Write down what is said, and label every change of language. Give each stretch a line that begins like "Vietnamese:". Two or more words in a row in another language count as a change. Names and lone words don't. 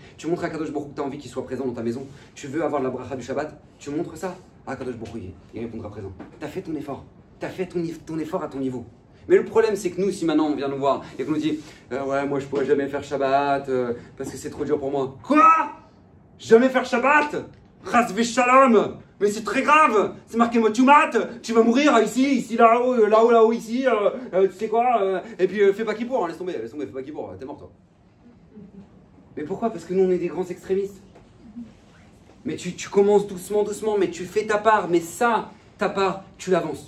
French: Tu montres à Kadosh Baruch Hu que tu as envie qu'il soit présent dans ta maison. Tu veux avoir la bracha du Shabbat. Tu montres ça. À Kadosh Baruch Hu, il répondra présent. Tu as fait ton effort. Tu as fait ton effort à ton niveau. Mais le problème, c'est que nous, si maintenant on vient nous voir et qu'on nous dit ouais, moi je pourrais jamais faire Shabbat parce que c'est trop dur pour moi. Quoi? Jamais faire Shabbat?
Hebrew: חס ושלום!
French: Mais c'est très grave! C'est marqué Motumat! Tu vas mourir ici, là-haut, ici, tu sais quoi? Et puis fais pas Kippour, hein, laisse tomber, fais pas Kippour, t'es mort toi. Mais pourquoi? Parce que nous on est des grands extrémistes. Mais tu commences doucement, mais tu fais ta part, mais ça, ta part, tu l'avances.